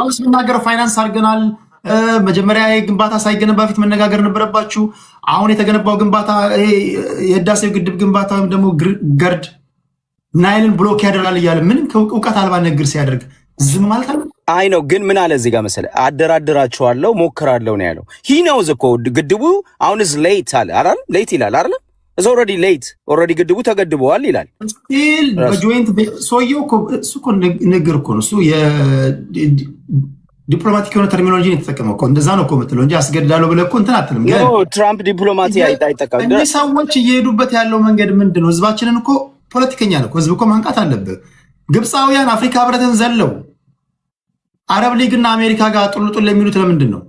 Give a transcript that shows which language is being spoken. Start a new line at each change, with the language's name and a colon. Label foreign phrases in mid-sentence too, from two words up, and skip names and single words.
Amharic: ስናገር ፋይናንስ አድርገናል። መጀመሪያ ግንባታ ሳይገነባ በፊት መነጋገር ነበረባችሁ። አሁን የተገነባው ግንባታ የህዳሴው ግድብ ግንባታ ወይም ደግሞ ገርድ ናይልን ብሎክ ያደርጋል እያለ ምንም እውቀት አልባ ንግግር ሲያደርግ ዝም ማለት አለ። አይ ነው ግን ምን አለ እዚህ ጋር መሰለህ አደራድራቸዋለሁ ሞክራለሁ ነው ያለው።
English: he knows
Amharic: እኮ ግድቡ አሁን
English: is late
Amharic: አለ አይደል? ሌት ይላል አይደል?
English: is already late already
Amharic: ግድቡ ተገድበዋል ይላል። ስቲል በጆይንት ሰውየው እኮ እሱ እኮ ንግግር እኮ ነው እሱ ዲፕሎማቲክ የሆነ ተርሚኖሎጂ የተጠቀመው እኮ እንደዛ ነው እኮ የምትለው እንጂ አስገድዳለሁ ብለህ እኮ እንትን አትልም። ግን ትራምፕ ዲፕሎማሲ አይጠቀም። እነዚህ ሰዎች እየሄዱበት ያለው መንገድ ምንድን ነው? ህዝባችንን እኮ ፖለቲከኛ ነው ህዝብ እኮ ማንቃት አለብህ። ግብፃውያን አፍሪካ ህብረትን ዘለው አረብ ሊግና አሜሪካ ጋር ጡልጡል የሚሉት ለምንድን ነው?